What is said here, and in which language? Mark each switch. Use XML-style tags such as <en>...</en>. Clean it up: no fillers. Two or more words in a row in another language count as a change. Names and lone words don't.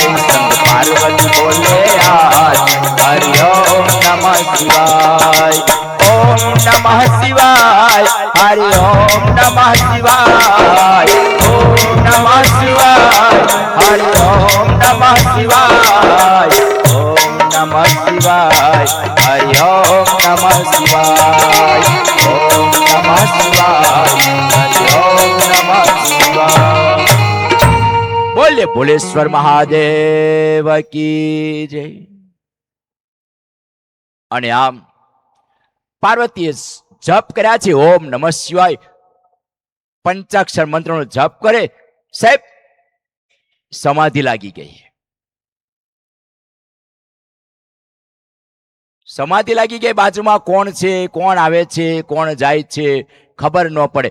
<hi>संग पार्वती बोले आज</hi> <sa>हरि ओम नमः शिवाय। ओम नमः शिवाय, हरि ओम नमः शिवाय। ओम नमः शिवाय, हरि ओम नमः शिवाय। ओम नमः शिवाय, हरि ओम नमः शिवाय। ओम नमः शिवाय, हरि ओम नमः शिवाय।</sa> <hi>बोले भोलेश्वर महादेव की जय।</hi> <gu>અને આમ પાર્વતીએ જપ કર્યા છે</gu> <sa>ओम नमः शिवाय,</sa> <gu>પંચાક્ષર મંત્રનો જપ કરે સાહેબ સમાધિ લાગી ગઈ। સમાધિ લાગી ગઈ, બાજુમાં કોણ છે, કોણ આવે છે, કોણ જાય છે ખબર ન પડે।</gu>